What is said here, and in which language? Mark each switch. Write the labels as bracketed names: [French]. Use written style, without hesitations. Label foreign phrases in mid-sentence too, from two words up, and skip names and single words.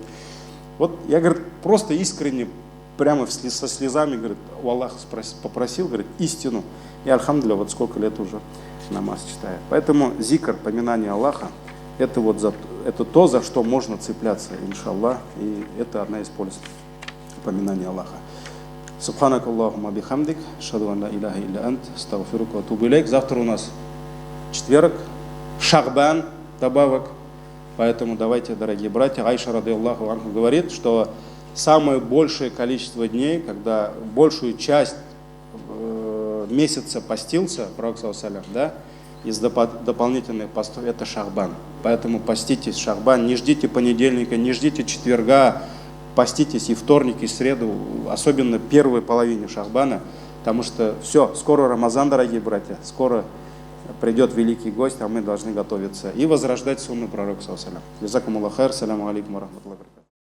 [Russian] Вот я, говорит, просто искренне, прямо со слезами, говорит, у Аллаха попросил, говорит, истину. И альхамдулилля, вот сколько лет уже намаз читаю. Поэтому зикр, поминание Аллаха, это вот это то, за что можно цепляться, иншаллах, и это одна из польз поминания Аллаха. [Arabic] سبحانك اللهم وبحمدك أشهد أن لا إله إلا أنت أستغفرك وأتوب إليك. [Russian] Завтра у нас четверг, Шахбан, добавок. Поэтому давайте, дорогие братья, Айша [Arabic] رضي الله عنه [Russian] говорит, что самое большее количество дней, когда большую часть месяца постился, пророк [Arabic] صلى الله عليه وسلم, [Russian] да, из дополнительных постов, это Шахбан. Поэтому поститесь Шахбан, не ждите понедельника, не ждите четверга, поститесь и вторник, и среду, особенно первой половине Шахбана, потому что все, скоро Рамазан, дорогие братья, скоро придет великий гость, а мы должны готовиться и возрождать сунну пророка [Arabic] صلى الله عليه وسلم. جزاكم الله خير السلام عليكم ورحمة الله وبركاته.